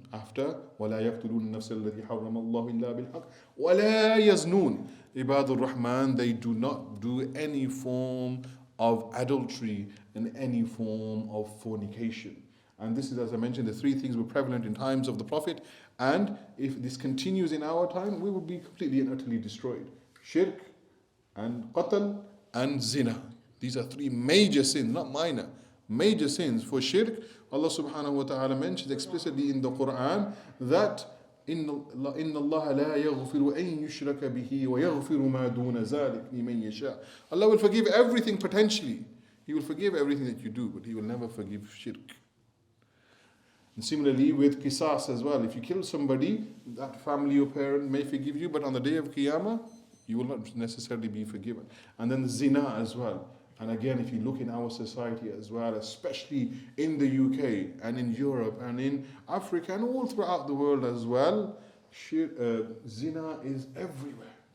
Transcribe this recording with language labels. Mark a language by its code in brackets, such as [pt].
[ar] After, وَلَا يَقْتُلُونَ النَّفْسَ الَّتِي حَرَّمَ اللَّهُ إِلَّا بِالْحَقِّ. وَلَا يَزْنُونَ. [en] Ebaadur-Rahmaan, they do not do any form of adultery and any form of fornication. And this is, as I mentioned, the three things were prevalent in times of the Prophet. And if this continues in our time, we will be completely and utterly destroyed. Shirk and qatl and zina. These are three major sins, not minor. Major sins. For shirk, Allah subhanahu wa ta'ala mentions explicitly in the Quran that [ar] إِنَّ اللَّهَ لَا يَغْفِرُ أَن يُشْرَكَ بِهِ وَيَغْفِرُ مَا دُونَ ذَلِكَ لِمَن يَشَاءُ. [en] Allah will forgive everything potentially. He will forgive everything that you do, but He will never forgive shirk. And similarly with qisas as well. If you kill somebody, that family or parent may forgive you, but on the day of Qiyamah, you will not necessarily be forgiven. And then the zina as well. And again, if you look in our society as well, especially in the UK and in Europe and in Africa and all throughout the world as well, zina is everywhere.